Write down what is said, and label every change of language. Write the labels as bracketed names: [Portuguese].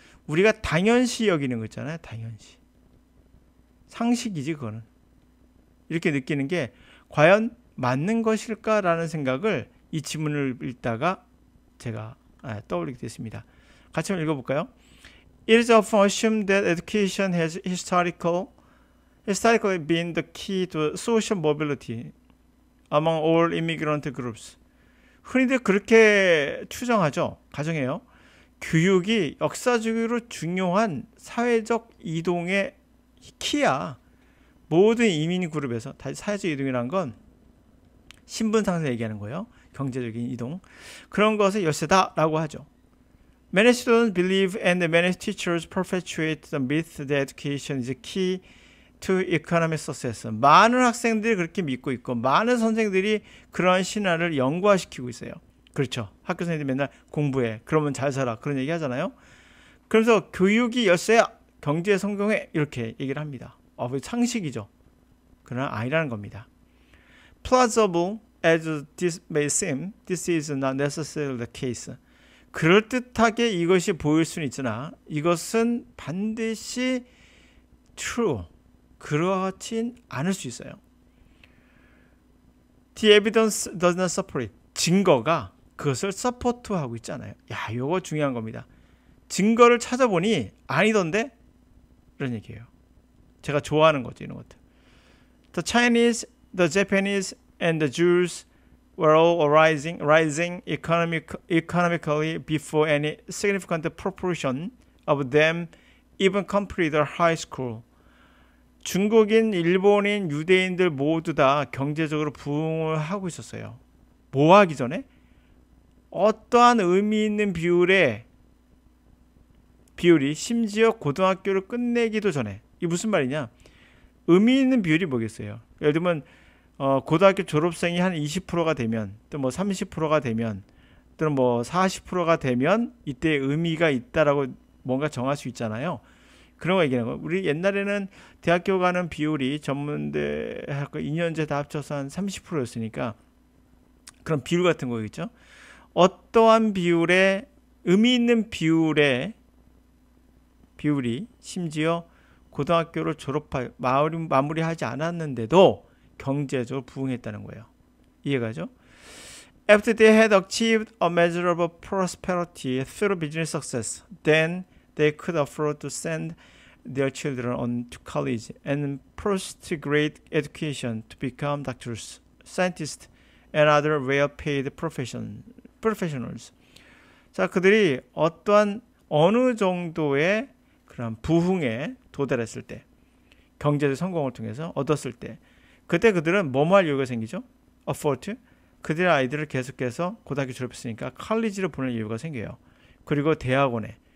[Korean] 우리가 당연시 여기는 거 있잖아요. 당연시. 상식이지 그거는. 이렇게 느끼는 게 과연 맞는 것일까라는 생각을 이 지문을 읽다가 제가 떠올리게 됐습니다. 같이 한번 읽어볼까요? [English] It is often assumed that education has historically been the key to social mobility among all immigrant groups. [Korean] 흔히들 그렇게 추정하죠. 가정해요. 교육이 역사적으로 중요한 사회적 이동의 키야. 모든 이민 그룹에서 다시 사회적 이동이란 건 신분 상승 얘기하는 거예요. 경제적인 이동. 그런 것의 열쇠다라고 하죠. [English] Many students believe and many teachers perpetuate the myth that education is key to economic success. [Korean] 많은 학생들이 그렇게 믿고 있고 많은 선생들이 그러한 신화를 영구화시키고 있어요. 그렇죠. 학교 선생님들 맨날 공부해. 그러면 잘 살아. 그런 얘기 하잖아요. 그래서 교육이 열쇠야. 경제에 성공해. 이렇게 얘기를 합니다. 상식이죠. 그러나 아니라는 겁니다. [English] Plausible as this may seem, this is not necessarily the case. [Korean] 그럴듯하게 이것이 보일 수는 있으나 이것은 반드시 true. 그렇진 않을 수 있어요. [English] The evidence does not support it. [Korean] 증거가 그것을 서포트하고 있잖아요. 야, 이거 중요한 겁니다. 증거를 찾아보니 아니던데? 이런 얘기예요. 제가 좋아하는 거죠, 이런 것들. [English] The Chinese, the Japanese, and the Jews were all rising economically before any significant proportion of them even completed high school. [Korean] 중국인, 일본인, 유대인들 모두 다 경제적으로 부흥을 하고 있었어요. 뭐 하기 전에? 어떠한 의미 있는 비율이 심지어 고등학교를 끝내기도 전에. 이게 무슨 말이냐? 의미 있는 비율이 뭐겠어요? 예를 들면 고등학교 졸업생이 한 20%가 되면 또 뭐 30%가 되면 또는 뭐 40%가 되면 이때 의미가 있다라고 뭔가 정할 수 있잖아요. 그런 거 얘기하는 거예요. 우리 옛날에는 대학교 가는 비율이 전문대 하고 2년제 다 합쳐서 한 30%였으니까 그런 비율 같은 거겠죠. 어떠한 비율의 의미 있는 비율이 심지어 고등학교를 마무리하지 않았는데도 경제적으로 부흥했다는 거예요. 이해가죠? [English] After they had achieved a measurable prosperity through business success, then they could afford to send their children on to college and post-grade education to become doctors, scientists, and other well-paid professionals. [Korean] 자, 그들이 어느 정도의 그런 부흥에 도달했을 때, 경제적 성공을 통해서 얻었을 때, 그때 그들은 뭐뭐 할 이유가 생기죠? [English] afford. [Korean] 그들의 아이들을 계속해서 고등학교 졸업했으니까 컬리지로 보낼 이유가 생겨요. 그리고 대학원에.